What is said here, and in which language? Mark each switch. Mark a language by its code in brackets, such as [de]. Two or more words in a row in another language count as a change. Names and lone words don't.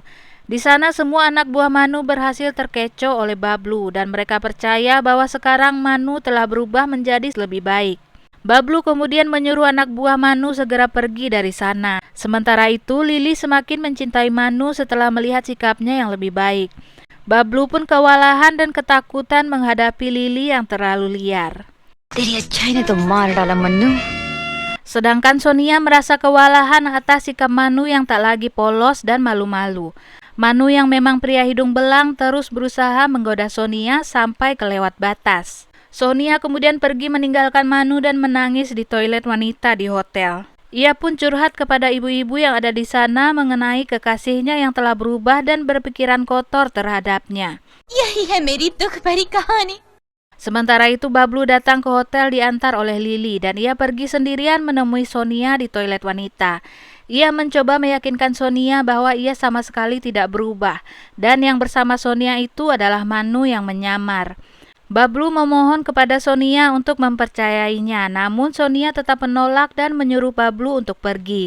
[id] Di sana semua anak buah Manu berhasil terkecoh oleh Bablu dan mereka percaya bahwa sekarang Manu telah berubah menjadi lebih baik. Bablu kemudian menyuruh anak buah Manu segera pergi dari sana. Sementara itu Lili semakin mencintai Manu setelah melihat sikapnya yang lebih baik. Bablu pun kewalahan dan ketakutan menghadapi Lili yang terlalu liar. [hi] तेरी अच्छाई ने तो मार डाला मन्नू। [id] Sedangkan Sonia merasa kewalahan atas sikap Manu yang tak lagi polos dan malu-malu. Manu yang memang pria hidung belang terus berusaha menggoda Sonia sampai kelewat batas. Sonia kemudian pergi meninggalkan Manu dan menangis di toilet wanita di hotel. Ia pun curhat kepada ibu-ibu yang ada di sana mengenai kekasihnya yang telah berubah dan berpikiran kotor terhadapnya. [hi] यही है मेरी दुख भरी कहानी। [id] Sementara itu Bablu datang ke hotel diantar oleh Lili dan ia pergi sendirian menemui Sonia di toilet wanita. Ia mencoba meyakinkan Sonia bahwa ia sama sekali tidak berubah dan yang bersama Sonia itu adalah Manu yang menyamar. Bablu memohon kepada Sonia untuk mempercayainya, namun Sonia tetap menolak dan menyuruh Bablu untuk pergi.